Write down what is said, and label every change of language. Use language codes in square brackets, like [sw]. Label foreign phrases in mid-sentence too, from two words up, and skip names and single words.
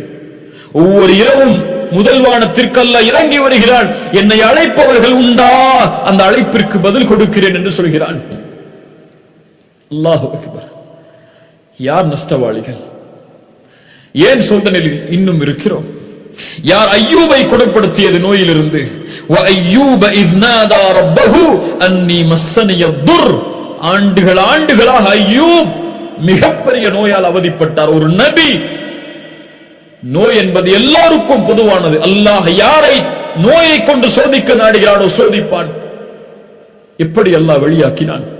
[ta] ஒவ்வொரு இரவும் முதல் வானத்திற்கு அல்லாஹ் இறங்கி வருகிறான். என்னை அழைப்பவர்கள் உண்டா, அந்த அழைப்பிற்கு பதில் கொடுக்கிறேன் என்று சொல்கிறான். [ar] الله أكبر. [ta] யார் நஷ்டவாளிகள்? ஏன் சோதனையில் இன்னும் இருக்கிறோம்? யார் ஐயூபை குணப்படுத்தியது நோயிலிருந்து? [ar] وَأَيُّوبَ إِذْ نَادَى رَبَّهُ أَنِّي مَسَّنِيَ الضُّرُّ, [ta] ஆண்டுகளாக ஐயூப் மிகப்பெரிய நோயால் அவதிப்பட்டார். ஒரு நபி. நோய் என்பது எல்லாருக்கும் பொதுவானது. அல்லாஹ் யாரை நோயை கொண்டு சோதிக்க நாடுகிறானோ சோதிப்பான். எப்படி அல்லாஹ் வெளியாக்கினான்?